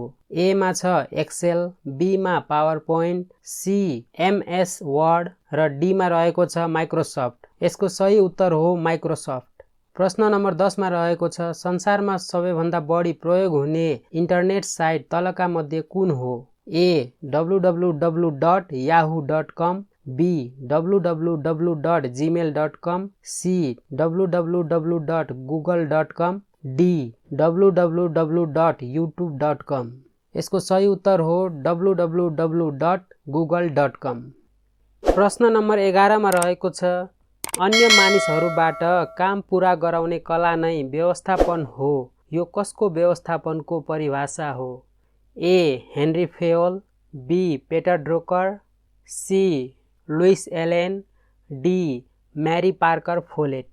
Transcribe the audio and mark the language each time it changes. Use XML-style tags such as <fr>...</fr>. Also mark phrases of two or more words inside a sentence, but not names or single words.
<ne>ए मा छ एक्सेल, बी मा पावर पोइन्ट, सी एमएस वर्ड र डी मा रहेको छ माइक्रोसफ्ट। यसको सही उत्तर हो माइक्रोसफ्ट। प्रश्न नम्बर 10 मा रहेको छ संसारमा सबैभन्दा बढी प्रयोग हुने इन्टरनेट साइट तलका मध्ये कुन हो? ए www.yahoo.com, बी www.gmail.com, सी www.google.com, डी www.youtube.com। यसको सही उत्तर हो www.google.com। प्रश्न नम्बर 11 मा रहेको छ अन्य मानिसहरूबाट काम पूरा गराउने कला नै व्यवस्थापन हो। यो कसको व्यवस्थापनको परिभाषा हो? ए हेनरी फेयोल, बी पेटर ड्रोकर, सी लुइस एलेन, डी म्यारी पार्कर फोलेट।</ne>